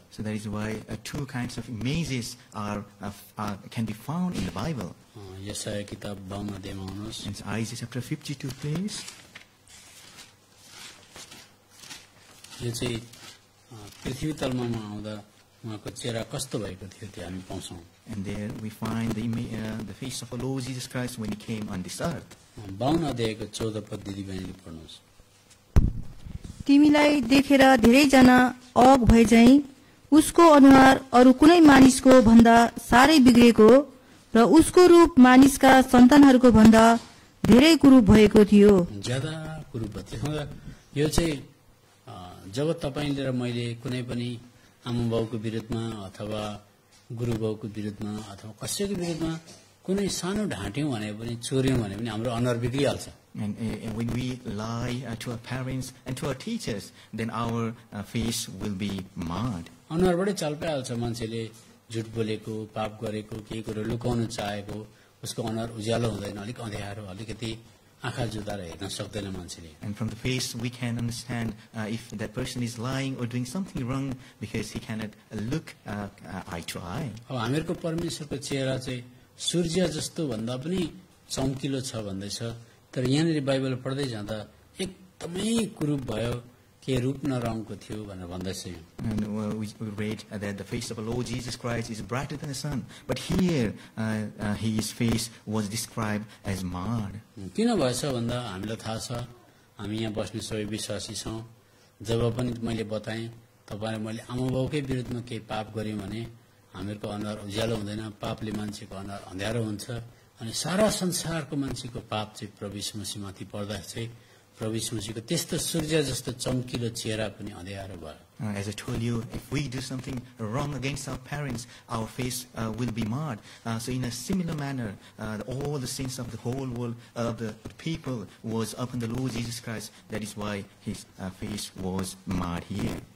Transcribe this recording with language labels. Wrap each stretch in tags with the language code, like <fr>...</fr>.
<en>So that is why 2 kinds of images can be found in the Bible.</en> <ne>यशाया किताब 52 अध्यायमा आउनुहोस्।</ne> <en>In Isaiah chapter 52, please.</en> <ne>यो चाहिँ पृथ्वी तलमा आउँदा उहाँको चेहरा कस्तो भएको थियो त्यो हामी पाउँछौँ।</ne> <en>And there we find the face of our Lord Jesus Christ when he came on this earth.</en> <ne>52 अध्यायको 14 पद दिदी बहिनीले पढ्नुहोस्। तिमीलाई देखेर धेरैजना अग भए झैं उसको अनुहार अरू कुनै मानिसको भन्दा साह्रै बिग्रेको र उसको रूप मानिसका सन्तानहरूको भन्दा धेरै कुरूप भएको थियो। ज्यादा कुरूप थियो। यो चाहिँ जब तपाईले र मैले कुनै पनि आमा बाउको विरुद्धमा अथवा गुरु बाउको विरुद्धमा अथवा कसैको विरुद्धमा कुनै सानो ढाँट्यौं भने पनि चोर्यौं भने पनि हाम्रो अनुहार बिग्रिहाल्छ।</ne> <en>And when we lie to our parents and to our teachers, then our face will be marred.</en> <ne>अनुहारबाटै चाल पाइहाल्छ मान्छेले झुट बोलेको, पाप गरेको, केही कुरा लुकाउन चाहेको, उसको अनुहार उज्यालो हुँदैन, अलिक अँध्यारो, अलिकति आँखा जुदाएर हेर्न सक्दैन मान्छेले।</ne> <en>And from the face we can understand if that person is lying or doing something wrong because he cannot look eye to eye.</en> <ne>अब हामीहरूको परमेश्वरको चेहरा चाहिँ सूर्य जस्तो भन्दा पनि चम्किलो छ भन्दैछ, तर यहाँनिर बाइबल पढ्दै जाँदा एकदमै कुरूप भयो, के रूप न रङको थियो भनेर भन्दैछ।</ne> <en>And we read that the face of the Lord Jesus Christ is brighter than the sun, but here his face was described as marred.</en> <ne>किन भएछ भन्दा हामीलाई थाहा छ, हामी यहाँ बस्ने सबै विश्वासी छौं। जब पनि मैले बताएँ तपाईलाई मैले आमा बाउकै विरुद्धमा केही पाप गर्यौं भने हामीहरूको अनुहार उज्यालो हुँदैन, पापले मान्छेको अनुहार अँध्यारो हुन्छ। अनि सारा संसारको मान्छेको पाप चाहिँ प्रभु यीशु मसीहमाथि पर्दा चाहिँ प्रभु यीशु मसीहको त्यस्तो सूर्य जस्तो चम्किलो चेहरा पनि अँध्यारो भयो।</ne> <en>As I told you, if we do something wrong against our parents, our face will be marred. So in a similar manner, all the sins of the whole world, of the people, was upon the Lord Jesus Christ. That is why his face was marred here.</en>